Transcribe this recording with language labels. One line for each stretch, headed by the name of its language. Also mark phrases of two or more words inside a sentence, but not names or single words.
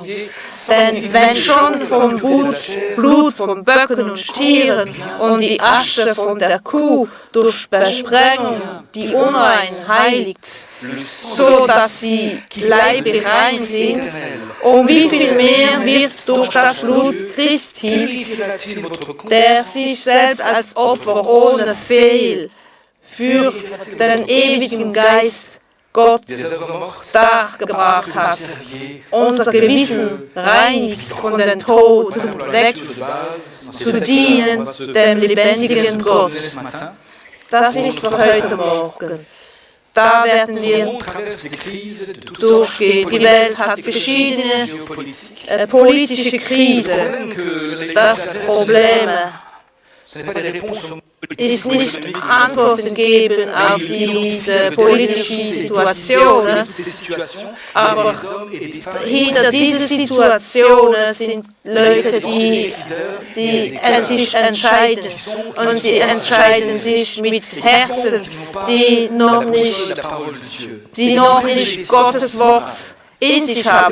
German: Denn wenn schon vom Blut von Böcken und Stieren und die Asche von der Kuh durch Besprengung die Unrein heiligt, so dass sie leiblich rein sind, um wie viel mehr wird durch das Blut Christi,
French: Purifiera-t-il votre conscience
German: der sich selbst als Opfer ohne Fehl für den ewigen Geist Gott
French: des œuvres mortes
German: dargebracht hat,
French: serviez
German: unser Gewissen reinigt von den Toten weg zu dienen dem lebendigen Gott.
French: ce matin.
German: Das ist für heute Morgen. Da werden wir
French: On traverse des crises de toutes sortes.
German: durchgehen. Die Welt hat verschiedene
French: Géopolitiques.
German: politische Krisen,
French: Le problème que les
German: das Probleme.
French: ce n'est pas des réponses aux
German: ist nicht Antworten geben auf diese politischen Situationen, aber hinter diesen Situationen sind Leute, die sich entscheiden und sie entscheiden sich mit Herzen, die noch nicht Gottes Wort in sich haben.